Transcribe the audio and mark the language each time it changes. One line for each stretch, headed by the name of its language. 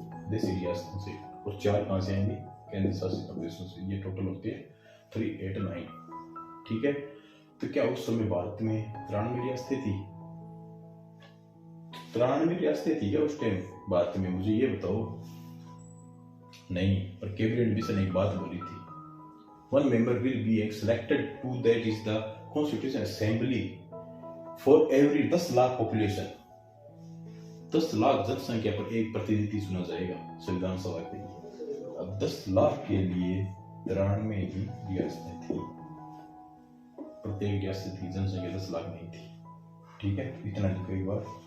Hindi: देसी रियासतों से, और 4 कहां से आएंगे? केंद्र शासित प्रदेशों से। ये टोटल होते हैं 389, ठीक है। तो क्या उस समय भारत में 93 रियासतें थी? 93 रियासतें थी क्या उस टाइम भारत में? मुझे ये बताओ। नहीं, पर कैबिनेट मिशन एक बात बोली थी,
English: 1 member will be selected to that is the Constitution Assembly for every 10 lakh population.
Hindi: 10 lakh जनसंख्या पर एक प्रतिनिधि चुना जाएगा संविधान सभा के लिए। अब 10 लाख के लिए 93 ही रियासतें थी, प्रत्येक रियासत की जनसंख्या 10 लाख नहीं थी, ठीक है। इतना लिखो एक बार।